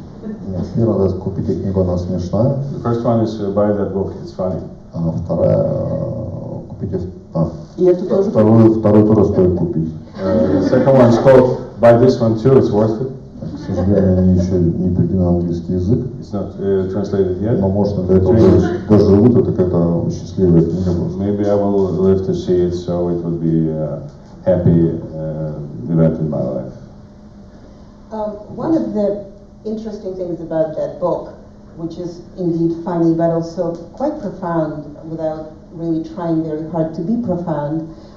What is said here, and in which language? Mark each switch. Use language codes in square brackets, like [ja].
[ru] Нет, первая купите книгу, она смешная. [en] The first one is buy that book, it's funny. [ru] А вторая купите. И эту тоже. Вторую тоже стоит купить. [en] The second one is called buy this one too, it's worth it. [ru] К сожалению, они еще не переведены на английский язык. [en] It's not translated yet. [ru] Но может до этого доживут, это какая-то счастливая книга просто. [en] Maybe I will live to see it, so it will be a happy event in my life. One of the interesting things about that book, which is indeed funny but also quite profound without really trying very hard to be profound.